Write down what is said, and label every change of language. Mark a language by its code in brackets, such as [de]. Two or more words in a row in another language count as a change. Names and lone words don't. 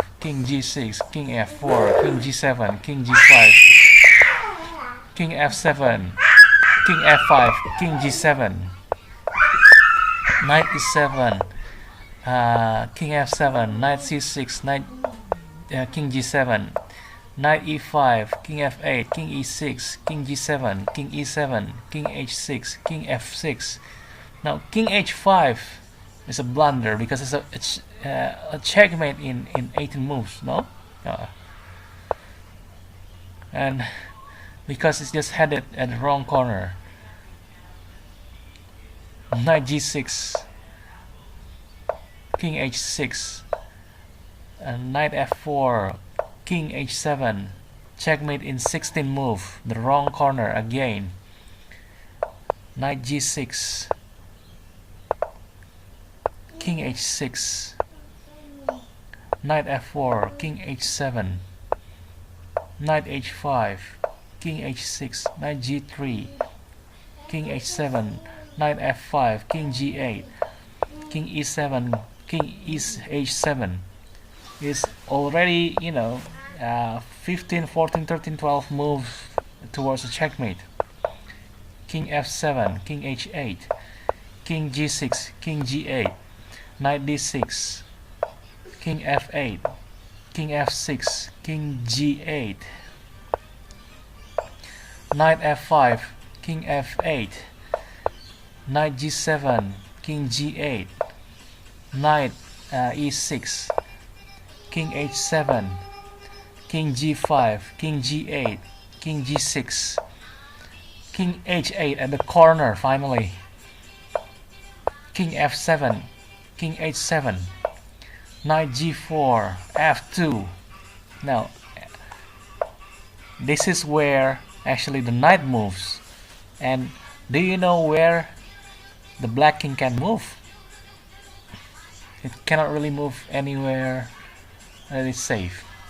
[en] king g6, king f4, king g7, king g5, king f7, king f5, king g7, knight e7, king f7, knight c6, king g7, knight e5, king f8, king e6, king g7, king e7, king h6, king f6. Now king h5 is a blunder because it's a checkmate in 18 moves, no? And because it's just headed at the wrong corner. Knight g6, king h6, and knight f4, king h7, checkmate in 16 move, the wrong corner again. Knight g6, king h6, knight f4, king h7, knight h5, king h6, knight g3, king h7, knight f5, king g8, king e7, king h7 is already 15, 14, 13, 12 moves towards a checkmate. King f7, king h8, king g6, king g8, knight d6, king f8, king f6, king g8, knight f5, king f8, knight g7, king g8, knight e6, king h7, king g5, king g8, king g6, king h8 at the corner finally, king f7, king h7, knight g4, f2. Now this is where actually the knight moves, and do you know where the black king can move? It cannot really move anywhere that is safe.